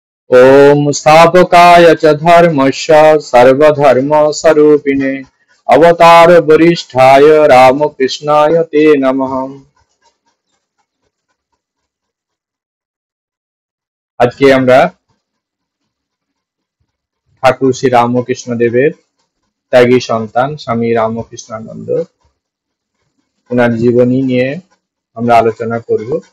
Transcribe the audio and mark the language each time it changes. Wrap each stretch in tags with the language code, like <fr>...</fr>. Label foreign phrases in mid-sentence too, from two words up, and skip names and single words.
<sa>ओम स्थापकाय च धर्मस्य सर्वधर्मस्वरूपिणे अवतार वरिष्ठाय रामकृष्णाय ते नमः।</sa> <bn>আজকে আমরা ঠাকুর শ্রী রামকৃষ্ণ দেবের ত্যাগী সন্তান স্বামী রামকৃষ্ণানন্দ ওনার জীবনী নিয়ে আমরা আলোচনা করব।</bn>